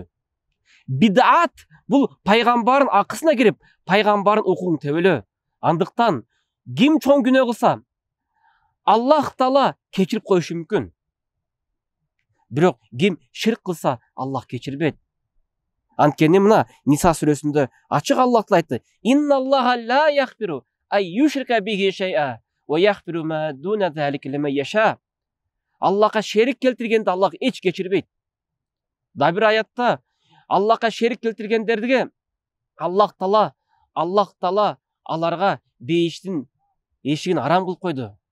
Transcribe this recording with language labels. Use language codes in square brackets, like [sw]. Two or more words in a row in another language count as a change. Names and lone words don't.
[ky] Бидаат бул пайгамбардын акысына кирип, пайгамбардын укугун тебелөө. Андыктан ким чоң күнөө кылса, Аллах Таала кечирип коюшу мүмкүн. Бирок ким ширк кылса, Аллах кечирбейт. Анткени мына Ниса сүрөсүндө ачык Аллах Таала айтты: [ar] "إن الله لا يغفر أن يشرك به شيئا ويغفر ما دون ذلك لمن يشاء." [ky] Аллахка шерик келтиргенди Аллах эч кечирбейт. Да бир аятта Аллахка шерик келтиргендерге Аллах Таала аларга бейиштин эшигин арам кылып койду.